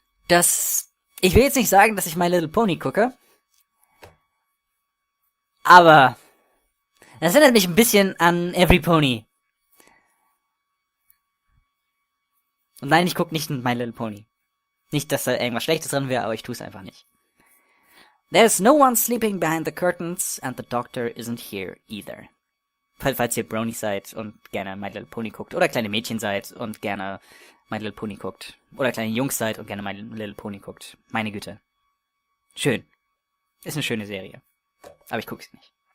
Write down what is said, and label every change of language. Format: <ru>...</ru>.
<de>Ich will jetzt nicht sagen, dass ich My Little Pony gucke. Aber das erinnert mich ein bisschen an Every Pony. Und nein, ich gucke nicht My Little Pony. Nicht, dass da irgendwas Schlechtes drin wäre, aber ich tue es einfach nicht.</de> <en>There's no one sleeping behind the curtains and the doctor isn't here either.</en> <de>Falls ihr Bronies seid und gerne My Little Pony guckt oder kleine Mädchen seid und gerne My Little Pony guckt oder kleine Jungs seid und gerne My Little Pony guckt. Meine Güte. Schön. Ist eine schöne Serie. Aber ich gucke sie nicht.</de>